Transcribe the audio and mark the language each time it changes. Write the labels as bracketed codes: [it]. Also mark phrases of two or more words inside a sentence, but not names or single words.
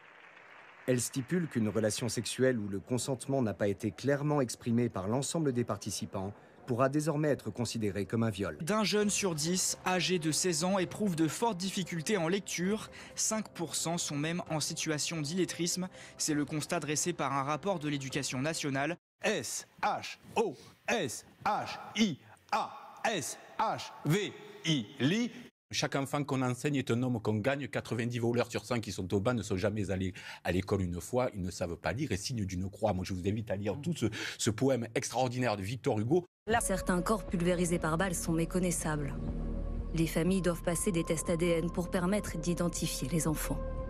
[fr] Elle stipule qu'une relation sexuelle où le consentement n'a pas été clairement exprimé par l'ensemble des participants pourra désormais être considéré comme un viol. D'un jeune sur 10, âgé de 16 ans, éprouve de fortes difficultés en lecture. 5% sont même en situation d'illettrisme. C'est le constat dressé par un rapport de l'Éducation nationale. S-H-O-S-H-I-A-S-H-V-I-Li. Chaque enfant qu'on enseigne est un homme qu'on gagne. 90 voleurs sur 100 qui sont au banc ne sont jamais allés à l'école une fois. Ils ne savent pas lire et signe d'une croix. Moi, je vous invite à lire tout ce poème extraordinaire de Victor Hugo. Certains corps pulvérisés par balles sont méconnaissables. Les familles doivent passer des tests ADN pour permettre d'identifier les enfants.